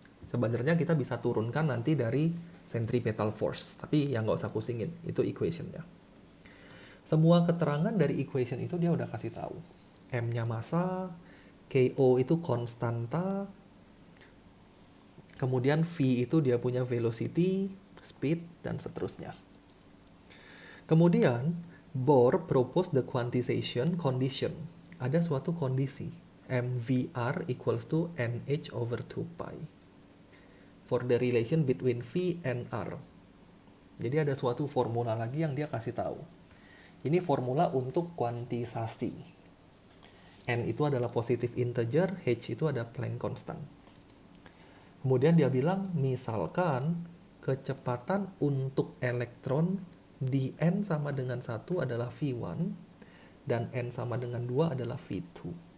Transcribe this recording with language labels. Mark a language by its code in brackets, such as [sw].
[id] Sebenarnya kita bisa turunkan nanti dari centripetal force, tapi yang nggak usah pusingin, itu equation-nya. Semua keterangan dari equation itu dia udah kasih tahu. M-nya massa, KO itu konstanta, kemudian V itu dia punya velocity, speed, dan seterusnya. Kemudian, [en] Bohr proposed the quantization condition. [id] Ada suatu kondisi, [en] MVR equals to NH over 2 pi. For the relation between V and R. [id] Jadi ada suatu formula lagi yang dia kasih tahu. Ini formula untuk kuantisasi. N itu adalah positive integer, H itu ada Planck constant. Kemudian dia bilang, misalkan kecepatan untuk elektron di N sama dengan 1 adalah V1, dan N sama dengan 2 adalah V2.